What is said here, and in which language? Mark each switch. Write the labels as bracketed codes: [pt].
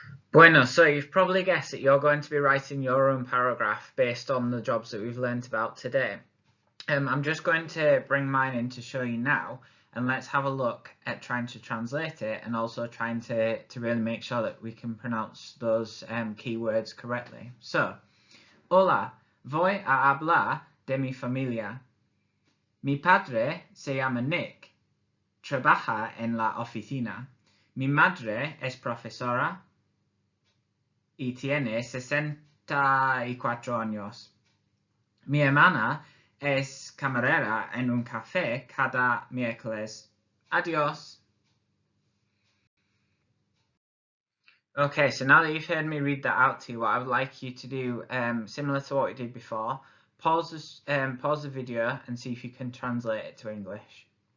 [en] Bueno, so you've probably guessed that you're going to be writing your own paragraph based on the jobs that we've learned about today. I'm just going to bring mine in to show you now, and let's have a look at trying to translate it and also trying to really make sure that we can pronounce those keywords correctly. [es] So, hola, voy a hablar de mi familia. Mi padre se llama Nick, trabaja en la oficina. Mi madre es profesora y tiene 64 años. Mi hermana es camarera en un café cada miércoles. Adiós. [en] Okay, so now that you've heard me read that out to you, what I would like you to do, similar to what we did before, pause the video and see if you can translate it to English.